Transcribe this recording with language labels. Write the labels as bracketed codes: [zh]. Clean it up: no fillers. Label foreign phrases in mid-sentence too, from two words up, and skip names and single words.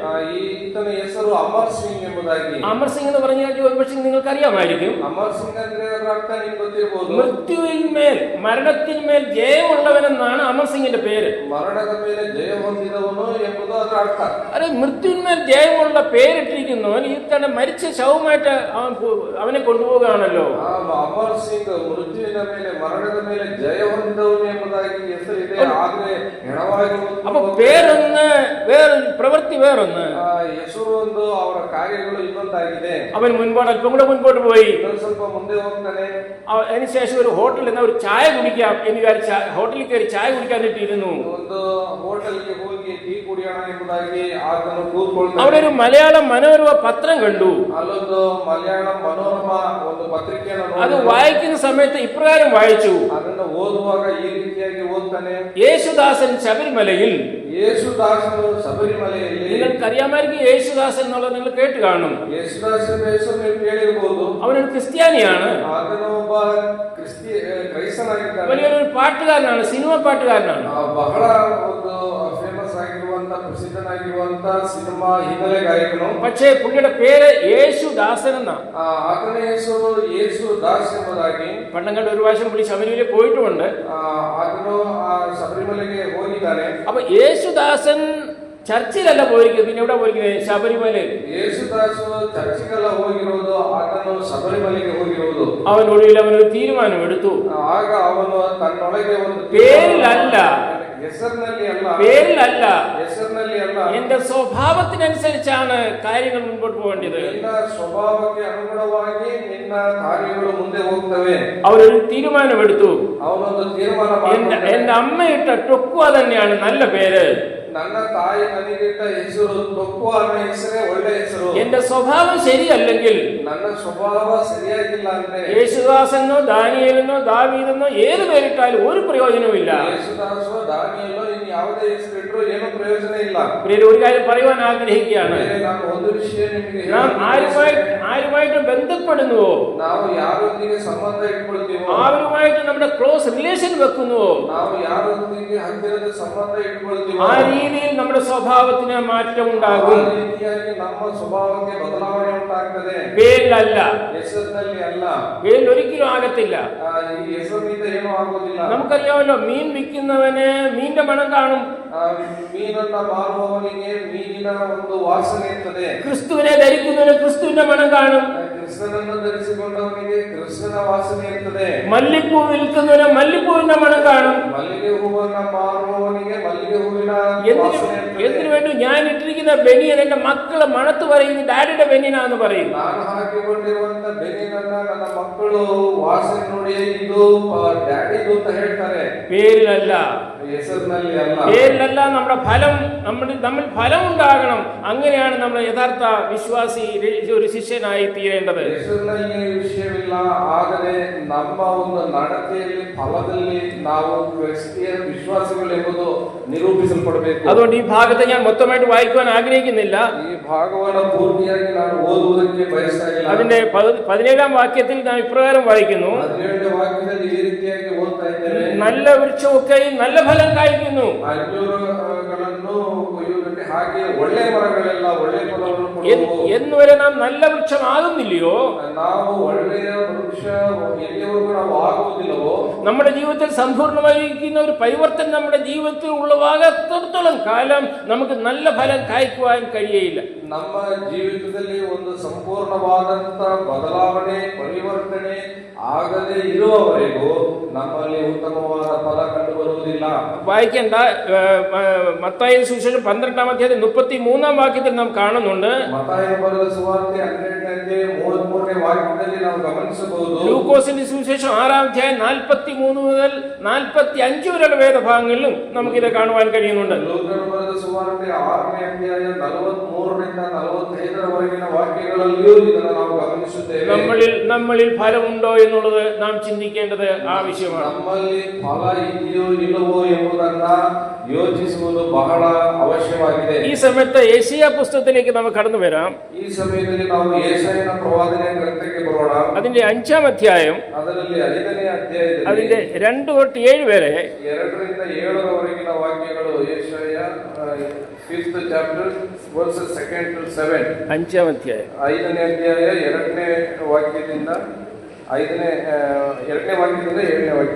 [kn] ಈತನ ಹೆಸರು ಅಮರ್ ಸಿಂಗ್ ಎಂಬುದಾಗಿ. [ml] അമർ സിംഗ് എന്ന് പറഞ്ഞാൽ ഒരുപക്ഷെ നിങ്ങൾക്ക് അറിയാമായിരിക്കും. [kn] ಅಮರ್ ಸಿಂಗ್ ಅಂದ್ರೆ ಅದರ ಅರ್ಥ ನಿಮ್ಗೆ ಗೊತ್ತಿರಬಹುದು. [ml] മൃത്യുവിന്മേൽ മരണത്തിന്മേൽ ജയമുള്ളവനെന്നാണ് അമർ സിംഗിന്റെ പേര്. [kn] മരണದ ಮೇಲೆ ಜಯ ಹೊಂದಿದವನು ಎಂಬುದು ಅದರ ಅರ್ಥ. [ml] അതെ, മൃത്യുവിന്മേൽ ജയമുള്ള പേരിട്ടിരിക്കുന്നവൻ ഈ തന്നെ മരിച്ച ശവമായിട്ട് അവനെ കൊണ്ടുപോകുകയാണല്ലോ. [kn] ಅಮರ್ ಸಿಂಗ್ ಮೃತ್ಯುವಿನ ಮೇಲೆ, ಮರಣದ ಮೇಲೆ ಜಯ ಹೊಂದಿದವನು ಎಂಬುದಾಗಿ ಹೆಸರಿದೆ. ಆದ್ರೆ ಹೆಣವಾಗಿ [ml] അപ്പൊ പേരൊന്ന്, വേറൊരു പ്രവൃത്തി വേറൊന്ന്. [kn] ಹೆಸರು ಒಂದು, ಅವರ ಕಾರ್ಯಗಳು ಇನ್ನೊಂದಾಗಿದೆ. [ml] അവൻ മുൻപോട്ട് അല്പം കൂടെ മുൻപോട്ട് പോയി. [kn] ಇನ್ನೊಂದು ಸ್ವಲ್ಪ ಮುಂದೆ ಹೋಗ್ತಾನೆ. [ml] അതിനുശേഷം ഒരു ഹോട്ടലിൽ നിന്ന് ഒരു ചായ കുടിക്കാം എന്ന് വിചാരിച്ച ഹോട്ടലിൽ കയറി ചായ കുടിക്കാനിട്ടിരുന്നു. [kn] ಒಂದು ಹೋಟೆಲ್ಗೆ ಹೋಗಿ ಟೀ ಕುಡಿಯೋಣ ಎಂಬುದಾಗಿ ಆತನು ಕೂತ್ಕೊಳ್ತಾನೆ. [ml] അവിടെ ഒരു മലയാളം മനോരമ പത്രം കണ്ടു. [kn] ಅಲ್ಲೊಂದು ಮಲಯಾಳಂ ಮನೋರಮ ಒಂದು ಪತ್ರಿಕೆಯನ್ನು [ml] അത് വായിക്കുന്ന സമയത്ത് ഇപ്രകാരം വായിച്ചു. [kn] ಅದನ್ನು ಓದುವಾಗ ಈ ರೀತಿಯಾಗಿ ಓದ್ತಾನೆ. [ml] യേശുദാസൻ ശബരിമലയിൽ. [kn] ಯೇಸುದಾಸನು ಶಬರಿಮಲೆಯಲ್ಲಿ. [ml] നിങ്ങൾക്കറിയാമായിരിക്കും യേശുദാസൻ എന്നുള്ളത് നിങ്ങൾ കേട്ട് കാണും. [kn] ಯೇಸುದಾಸನ ಹೆಸರು ನೀವು ಕೇಳಿರಬಹುದು. [ml] അവനൊരു ക്രിസ്ത്യാനിയാണ്. [kn] ಆತನು ಒಬ್ಬ ಕ್ರೈಸ್ತನಾಗಿದ್ದಾನೆ. [ml] വലിയൊരു പാട്ടുകാരനാണ്, സിനിമ പാട്ടുകാരനാണ്. [kn] ಬಹಳ ಒಂದು ಫೇಮಸ್ ಆಗಿರುವಂತ, ಪ್ರಸಿದ್ಧನಾಗಿರುವಂತ ಸಿನಿಮಾ ಹಿನ್ನೆಲೆ ಗಾಯಕನು. [ml] പക്ഷേ പുള്ളിയുടെ പേര് യേശുദാസൻ എന്നാണ്. [kn] ಆತನ ಹೆಸರು ಯೇಸುದಾಸ್ ಎಂಬುದಾಗಿ. [ml] പണ്ടങ്ങളുടെ ഒരു പ്രാവശ്യം പുള്ളി ശബരിമലയിൽ പോയിട്ടുമുണ്ട്. [kn] ಆತನು ಶಬರಿಮಲೆಗೆ ಹೋಗಿದ್ದಾನೆ. [ml] അപ്പൊ യേശുദാസൻ ചർച്ചിലല്ല പോയിരിക്കുന്നത്, പിന്നെ എവിടെ പോയിരിക്കുന്നത്? ശബരിമലയിൽ. [kn] യേശുദാസ് ചർച്ചിಗೆಲ್ಲ ಹೋಗಿರೋದು, ಆತನು ಶಬರಿಮಲೆಗೆ ಹೋಗಿರೋದು. [ml] അവനൊടുവിൽ അവനൊരു തീരുമാനം എടുത്തു. [kn] ಆಗ ಅವನು ತನ್ನೊಳಗೆ ಒಂದು [ml] പേരിലല്ല, [kn] ಹೆಸರಿನಲ್ಲಿ ಅಲ್ಲ, [ml] പേരിലല്ല, [kn] ಹೆಸರಿನಲ್ಲಿ ಅಲ್ಲ, [ml] എന്റെ സ്വഭാവത്തിനനുസരിച്ചാണ് കാര്യങ്ങൾ മുൻപോട്ട് പോകേണ്ടത്. [kn] ನಿನ್ನ ಸ್ವಭಾವಕ್ಕೆ ಅನುಗುಣವಾಗಿ ನಿನ್ನ ಕಾರ್ಯಗಳು ಮುಂದೆ ಹೋಗ್ತವೆ. [ml] അവരൊരു തീരുമാനമെടുത്തു. [kn] ಅವನೊಂದು ತೀರ್ಮಾನ [ml] എന്റെ അമ്മയിട്ട ടൊക്കുവ തന്നെയാണ് നല്ല പേര്. [kn] ನನ್ನ ತಾಯಿ ನನಗಿಟ್ಟ ಹೆಸರು ಟೊಕ್ಕುವ ಅನ್ನೋ ಹೆಸರೇ ಒಳ್ಳೆ ಹೆಸರು. [ml] എന്റെ സ്വഭാവം ശരിയല്ലെങ്കിൽ, [kn] ನನ್ನ ಸ್ವಭಾವ ಸರಿಯಾಗಿಲ್ಲ ಅಂದ್ರೆ, [ml] യേശുദാസെന്നോ ദാനിയേലെന്നോ ദാവീദെന്നോ ഏത് പേരിട്ടാലും ഒരു പ്രയോജനവുമില്ല. [kn] യേശുദാസോ ದಾನಿಯೇಲೋ ಇನ್ನು ಯಾವುದೇ ಹೆಸರಿಟ್ಟರು ಏನು ಪ್ರಯೋಜನ ಇಲ್ಲ. [ml] പ്രിയരെ, ഒരു കാര്യം പറയുവാൻ ആഗ്രഹിക്കുകയാണ്. [kn] ನಾನು ಒಂದು ವಿಷಯ ನಿಮಗೆ [ml] നാം ആരുമായിട്ട് ബന്ധപ്പെടുന്നുവോ, [kn] ನಾವು ಯಾರೊಂದಿಗೆ ಸಂಬಂಧ ಇಟ್ಕೊಳ್ತೀವೋ, [ml] അവരുമായിട്ട് നമ്മുടെ [en] close relation [ml] വെക്കുന്നുവോ, [kn] ನಾವು ಯಾರೊಂದಿಗೆ ಹತ್ತಿರದ ಸಂಬಂಧ ಇಟ್ಕೊಳ್ತೀವೋ, [ml] ആ രീതിയിൽ നമ്മുടെ സ്വഭാവത്തിന് മാറ്റം ഉണ്ടാകും. [kn] ಆ ರೀತಿಯಾಗಿ ನಮ್ಮ ಸ್ವಭಾವಕ್ಕೆ ಬದಲಾವಣೆ ಉಂಟಾಗ್ತದೆ. [ml] പേരിലല്ല, [kn] ಹೆಸರಿನಲ್ಲಿ ಅಲ್ಲ. [ml] പേരിൽ ഒരിക്കലും ആകത്തില്ല. [kn] ಈ ಹೆಸರಿನಿಂದ ಏನೂ ಆಗೋದಿಲ್ಲ. [ml] നമുക്കറിയാമല്ലോ, മീൻ വിൽക്കുന്നവന് മീനിന്റെ മണം കാണും. [kn] ಮೀನನ್ನ ಮಾರುವವನಿಗೆ ಮೀನಿನ ಒಂದು ವಾಸನೆ ಇರ್ತದೆ. [ml] ക്രിസ്തുവിനെ ധരിക്കുന്നവന് ക്രിസ്തുവിന്റെ മണം കാണും. [kn] ಕ್ರಿಸ್ತನನ್ನು ಧರಿಸಿಕೊಂಡವನಿಗೆ ಕ್ರಿಸ್ತನ ವಾಸನೆ ಇರ್ತದೆ. [ml] മല്ലിപ്പൂ വിൽക്കുന്നവന് മല്ലിപ്പൂവിന്റെ മണം കാണും. [kn] ಮಲ್ಲಿಗೆ ಹೂವನ್ನ ಮಾರುವವನಿಗೆ ಮಲ್ಲಿಗೆ ಹೂವಿನ ವಾಸನೆ [ml] എന്തിനു [kn] ಇರ್ತದೆ. [ml] വേണ്ടി ഞാൻ ഇട്ടിരിക്കുന്ന ബനിയൻ എന്റെ മക്കളെ മണത്ത് പറയുന്നു ഡാഡിയുടെ ബനിയനാന്ന് പറയും. [kn] ನಾನು ಹಾಕಿಕೊಂಡಿರುವಂತ ಬೆನ್ನಿನನ್ನ ನನ್ನ ಮಕ್ಕಳು ವಾಸನೆ ನೋಡಿ ಇದು ಡ್ಯಾಡಿದು ಅಂತ ಹೇಳ್ತಾರೆ. [ml] പേരിലല്ല, [kn] ಹೆಸರಿನಲ್ಲಿ ಅಲ್ಲ. [ml] പേരിലല്ല. നമ്മുടെ ഫലം, നമ്മൾ ഫലം ഉണ്ടാകണം. അങ്ങനെയാണ് നമ്മൾ യഥാർത്ഥ വിശ്വാസി, ഒരു ശിഷ്യനായി തീരേണ്ടത്. [kn] ಹೆಸರಿನಲ್ಲಿ ವಿಷಯವಿಲ್ಲ, ಆದರೆ ನಮ್ಮ ಒಂದು ನಡತೆಯಲ್ಲಿ ಫಲದಲ್ಲಿ ನಾವು ಕ್ರಿಸ್ತಿಯ ವಿಶ್ವಾಸಿಗಳೆಂಬುದು ನಿರೂಪಿಸಲ್ಪಡಬೇಕು. [ml] അതുകൊണ്ട് ഈ ഭാഗത്തെ ഞാൻ മൊത്തമായിട്ട് വായിക്കുവാൻ ആഗ്രഹിക്കുന്നില്ല. [kn] ಈ ಭಾಗವನ್ನು ಪೂರ್ತಿಯಾಗಿ ನಾನು ಓದುವುದಕ್ಕೆ ಬಯಸ್ತಾ ಇಲ್ಲ. [ml] അതിന്റെ 17ാം വാക്യത്തിൽ നാം ഇപ്രകാരം വായിക്കുന്നു: [kn] 17ನೇ ವಾಕ್ಯದಲ್ಲಿ ಈ ರೀತಿಯಾಗಿ ಓದ್ತಾ ಇದ್ದೇವೆ. [ml] നല്ല വൃക്ഷമൊക്കെ നല്ല ഫലം കായ്ക്കുന്നു. [kn] ಅಂಜೂರಗಳನ್ನು ಕೊಯ್ಯುವುದಕ್ಕೆ ಹಾಗೆ ಒಳ್ಳೆ ಮರಗಳೆಲ್ಲ ಒಳ್ಳೆ ಫಲವನ್ನು ಕೊಡುವವು. [ml] എന്നുവരെ നാം നല്ല വൃക്ഷമാകുന്നില്ലയോ? [kn] ನಾವು ಒಳ್ಳೆಯ ವೃಕ್ಷ ಎಲ್ಲಿವರೆಗೂ ನಾವು ಆಗುವುದಿಲ್ಲವೋ, [ml] നമ്മുടെ ജീവിതത്തിൽ സമ്പൂർണ്ണമായിരിക്കുന്ന ഒരു പരിവർത്തനം നമ്മുടെ ജീവിതത്തിൽ ഉള്ളവാകത്തോളം കാലം നമുക്ക് നല്ല ഫലം കായ്ക്കുവാൻ കഴിയയില്ല. [kn] ನಮ್ಮ ಜೀವಿತದಲ್ಲಿ ಒಂದು ಸಂಪೂರ್ಣವಾದಂತ ಬದಲಾವಣೆ ಪರಿವರ್ತನೆ ಆಗದೆ ಇರುವವರೆಗೂ ನಮ್ಮಲ್ಲಿ ಉತ್ತಮವಾದ ಫಲ ಕಂಡು ಬರುವುದಿಲ್ಲ. [ml] വായിക്കേണ്ട, മത്തായി സുവിശേഷം 12ാം അധ്യായം 33ാം വാക്യത്തിൽ നാം കാണുന്നുണ്ട്. [kn] ಮತ್ತಾಯನ ಬರೆದ ಸುವಾರ್ತೆ 12ನೇ ಅಧ್ಯಾಯ 33ನೇ ವಾಕ್ಯದಲ್ಲಿ ನಾವು ಗಮನಿಸಬಹುದು. [ml] ലൂക്കോസിന്റെ സുവിശേഷം 6ാം അധ്യായം 43 മുതൽ 45 വരെയുള്ള വേദഭാഗങ്ങളിലും നമുക്കിത് കാണുവാൻ കഴിയുന്നുണ്ട്. [kn] ಲೂಕನ ಬರೆದ ಸುವಾರ್ತೆ 6ನೇ ಅಧ್ಯಾಯ 43ರಿಂದ 45 ವಾಕ್ಯಗಳಲ್ಲಿಯೂ ಇದನ್ನು ನಾವು ಗಮನಿಸುತ್ತೇವೆ. [ml] നമ്മളിൽ ഫലമുണ്ടോ എന്നുള്ളത് നാം ചിന്തിക്കേണ്ടത് ആവശ്യമാണ്. [kn] ನಮ್ಮಲ್ಲಿ ಫಲ ಇದೆಯೋ ಇಲ್ಲವೋ ಎಂಬುದನ್ನ ಯೋಚಿಸುವುದು ಬಹಳ ಅವಶ್ಯವಾಗಿದೆ. [ml] ഈ സമയത്ത് യെശയ്യാ പുസ്തകത്തിലേക്ക് നമുക്ക് കടന്നു വരാം. [kn] ಈ ಸಮಯದಲ್ಲಿ ನಾವು ಯೆಶಾಯನ ಪ್ರವಾದನೆ ಗ್ರಂಥಕ್ಕೆ ಬರೋಣ. [ml] അതിന്റെ 5ാം അധ്യായം, [kn] ಅದರಲ್ಲಿ 5ನೇ ಅಧ್ಯಾಯದಲ್ಲಿ [ml] അതിന്റെ 2 തൊട്ട് 7 വരെ [kn] 2ರಿಂದ 7ರವರೆಗಿನ ವಾಕ್ಯಗಳು. ಯೆಶಾಯ [en] 5th chapter verses 2 to 7. [ml] 5ാം അധ്യായം [kn] 5ನೇ ಅಧ್ಯಾಯ 2ನೇ ವಾಕ್ಯದಿಂದ 2ನೇ ವಾಕ್ಯದಿಂದ 7ನೇ ವಾಕ್ಯ.